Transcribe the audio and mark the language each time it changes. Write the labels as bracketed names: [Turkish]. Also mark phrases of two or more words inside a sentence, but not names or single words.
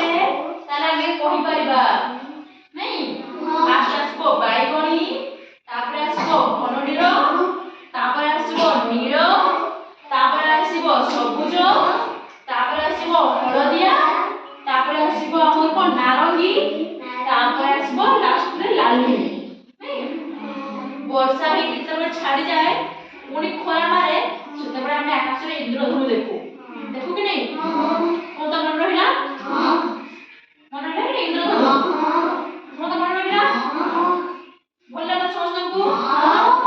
[Odia] ତାହାଲେ ଆମି କହି ପାରିବା ନାଇଁ ଫାର୍ଷ୍ଟ ଆସିବ ବାଇଗଣି ତାପରେ ଆସିବ ଘନ ନୀଳ ତାପରେ ଆସିବ ନୀଳ ତାପରେ ଆସିବ ସବୁଜ ତାପରେ ଆସିବ ହଳଦିଆ ତାପରେ ଆସିବ ଆମର କୋଉ ନାରଙ୍ଗୀ ତାପରେ ଆସିବ ଲାଷ୍ଟରେ ଲାଲି ବର୍ଷା ହେଇକି ଯେତେବେଳେ ଛାଡି ଯାଏ ପୁଣି ଖରା ମାରେ ସେତେବେଳେ ଆମେ ଆକାଶରେ ଇନ୍ଦ୍ରଧନୁ ଦେଖୁ ଦେଖୁ କି ନାହିଁ କଣ ତ ମନେ ରହିଲା ମନେ ରହିଲା କି ଇନ୍ଦ୍ରଧନୁ କଣ ତ ମନେ ରହିଲା ଭଲ ଲାଗିଲା ସମସ୍ତଙ୍କୁ